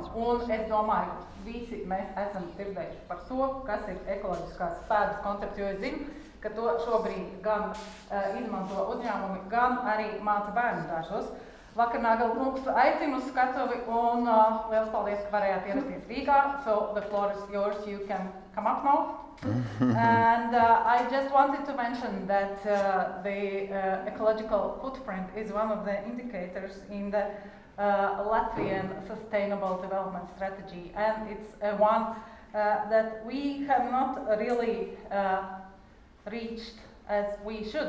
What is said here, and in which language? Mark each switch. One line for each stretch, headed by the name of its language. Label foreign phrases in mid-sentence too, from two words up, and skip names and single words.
Latvian: Un es domāju, visi mēs esam dzirdējuši par to, kas ir ekoloģiskās pēdas koncepts, jo es zinu, ka to šobrīd gan izmanto uzņēmumi, gan arī māca bērnu dārzos. Wackernagel kungs aicinu uz skatuvi un liels paldies, ka varējāt ierasties Rīgā.
English: So the floor is yours, you can come up now. And I just wanted to mention that the ecological footprint is one of the indicators in the Latvian Sustainable Development Strategy, and it's one that we have not really reached as we should.